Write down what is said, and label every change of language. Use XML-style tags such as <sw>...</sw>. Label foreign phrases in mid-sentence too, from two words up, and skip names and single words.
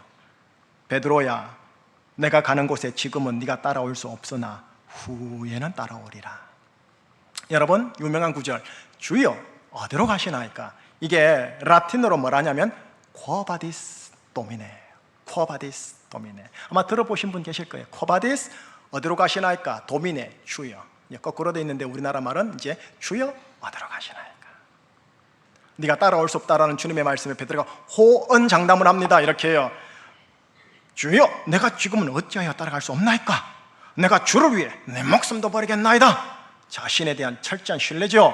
<ko>베드로야, 내가 가는 곳에 지금은 네가 따라올 수 없으나 후에는 따라오리라. 여러분, 유명한 구절, 주여 어디로 가시나이까? 이게 라틴어로 뭐라냐면</ko> <la>Quo vadis Domine, Quo vadis Domine.</la> <ko>아마 들어보신 분 계실 거예요.</ko> <la>Quo vadis,</la> <ko>어디로 가시나이까? 도미네, 주여. 거꾸로 돼 있는데 우리나라 말은 이제 주여 어디로 가시나이까? 네가 따라올 수 없다라는 주님의 말씀에 베드로가 호언장담을 합니다. 이렇게 해요. 주여, 내가 지금은 어찌하여 따라갈 수 없나이까? 내가 주를 위해 내 목숨도 버리겠나이다. 자신에 대한 철저한 신뢰죠.</ko>